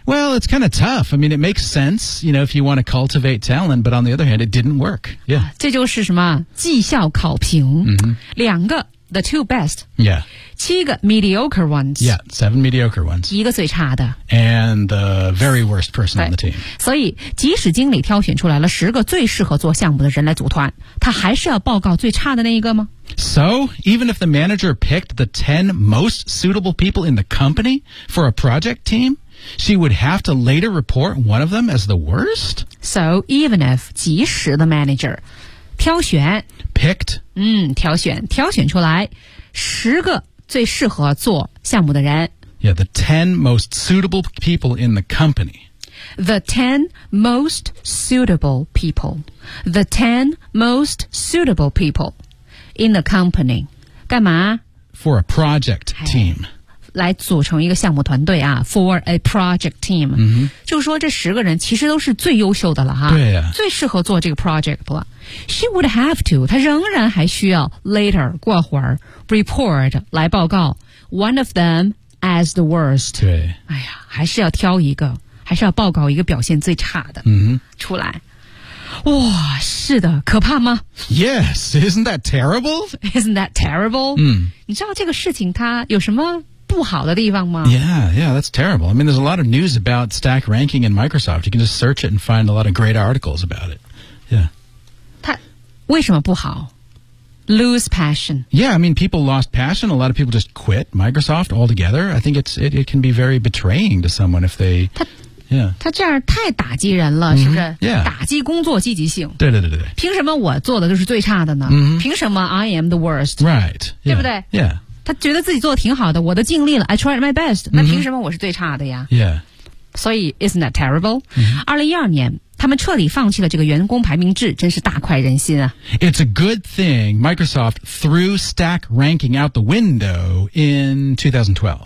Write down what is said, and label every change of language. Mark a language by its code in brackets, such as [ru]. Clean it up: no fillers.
[en] Well, it's kind of tough. I mean, it makes sense, you know, if you want to cultivate talent, but on the other hand, it didn't work. Yeah. [zh] 这就是什么绩效考评、 mm-hmm. 两个 [en] the two best. Yeah. [zh] 七个 [en] mediocre ones. Yeah, seven mediocre ones. [zh] 一个最差的。 [en] And the very worst person on the team. [zh] 所以即使经理挑选出来了十个最适合做项目的人来组团，他还是要报告最差的那一个吗？ [en] So, even if the manager picked the 10 most suitable people in the company for a project team, she would have to later report one of them as the worst? So, even if [zh] 即使 [en] the manager 挑选 picked [zh] 挑选挑选出来十个最适合做项目的人 [en] Yeah, the 10 most suitable people in the company. The 10 most suitable people. The 10 most suitable people. In the company, [zh] 干嘛 [en] For a project team. [zh] 来组成一个项目团队啊 [en] for a project team.、 Mm-hmm. [zh] 就是说这十个人其实都是最优秀的了哈对啊最适合做这个 project 了。 [en] She would have to, [zh] 她仍然还需要 later, 过会儿 report, 来报告 [en] one of them as the worst. [zh] 对。哎呀还是要挑一个还是要报告一个表现最差的、 mm-hmm. 出来。哇是的可怕吗 [en] Yes, isn't that terrible? Isn't that terrible?、 Mm. [zh] 你知道这个事情它有什么不好的地方吗 [en] Yeah, that's terrible. I mean, there's a lot of news about stack ranking in Microsoft. You can just search it and find a lot of great articles about it. Yeah. [zh] 它为什么不好 [en] Lose passion. Yeah, I mean, people lost passion. A lot of people just quit Microsoft altogether. I think it can be very betraying to someone if they... Yeah. [zh] 他这样太打击人了、mm-hmm. 是不是、 [en] yeah. [zh] 打击工作积极性对对对对凭什么我做的就是最差的呢、 mm-hmm. 凭什么 [en] I am the worst Right、yeah. [zh] 对不对、 [en] yeah. [zh] 他觉得自己做的挺好的我的尽力了 [en] I tried my best、 [zh] mm-hmm. 那凭什么我是最差的呀、 [en] yeah. 所以 isn't that terrible、 mm-hmm. [zh] 2012年他们彻底放弃了这个员工排名制真是大快人心啊 [en] It's a good thing Microsoft threw stack ranking out the window in 2012